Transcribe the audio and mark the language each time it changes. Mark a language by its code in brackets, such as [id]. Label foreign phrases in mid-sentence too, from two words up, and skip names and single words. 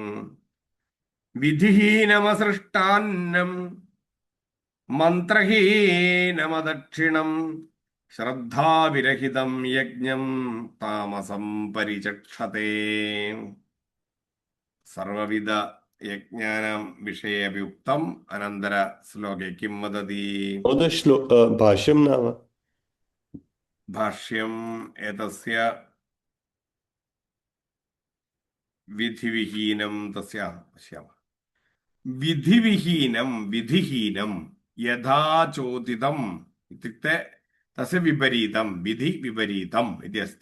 [sa] വിധിഹീനമസൃഷ്ടാന്നം മന്ത്രഹീനമദക്ഷിണം ശ്രദ്ധാവിരഹിതം യജ്ഞം താമസം പരിചക്ഷതേ. സർവവിധ യജ്ഞാനാം വിഷയെ അപി ഉക്തം. അനന്തര ശ്ലോകെ കിം വദതി? महोदय भाष्यं नाम ഭാഷ്യം ഏതസ്യ വിധിവിഹീനം തസ്യ പശ്യാമः. വിധിവിഹീനം വിധിഹീനം യഥാചോദിതം ഇത്യുക്തെ തസ്യ വിപരീതം വിധി വിപരീതം ഇതി അസ്ത.